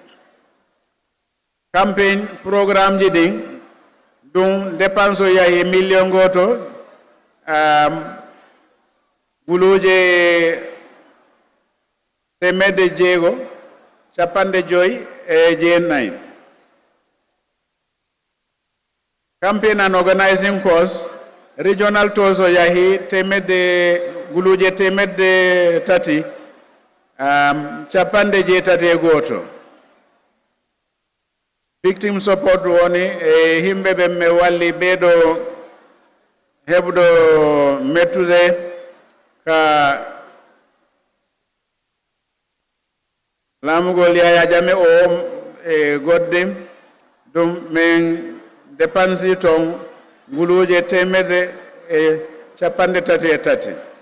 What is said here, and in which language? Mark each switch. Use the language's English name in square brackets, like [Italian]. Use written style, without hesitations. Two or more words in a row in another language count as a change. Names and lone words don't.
[English] Campaign programme [Fula] ji ɗin ɗum dépense o yahi million goto guluje temedde jeego capanɗe joyi e jeenayi. [English] Campaign and organizing cost regional tours [Fula] o yahi guluje temedde tati capanɗe jeetati e goto. [English] Victim support [Fula] woni e himɓeɓe me walli ɓeeɗo heɓɗo mettude ka laamugol Yaya Jammeh o e goɗɗe ɗum min dépense ton guluje temedde e capanɗe tati e tati.